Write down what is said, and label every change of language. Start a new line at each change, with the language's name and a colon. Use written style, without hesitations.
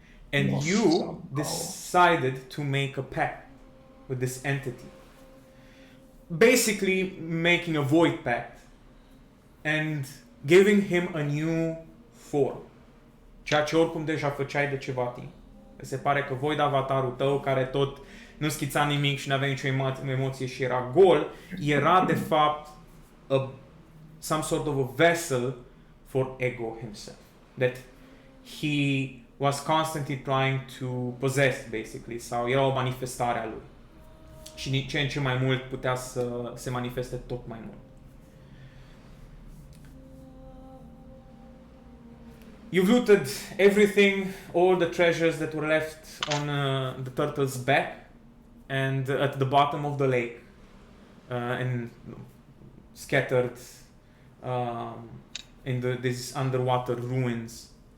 English: And you decided to make a pact with this entity. Basically making a void pact and giving him a new form.
Romanian: Ceea ce oricum deja făceai de ceva timp. Se pare că void avatarul tău, care tot nu schița nimic și nu avea nicio emoție și era gol, era de fapt
English: some sort of a vessel for Ego himself, that he was constantly trying to possess, basically,
Romanian: sau era o manifestare a lui. Și din ce în ce mai mult putea să se manifeste tot mai mult.
English: You've looted everything, all the treasures that were left on the turtle's back and at the bottom of the lake, and scattered in these underwater ruins.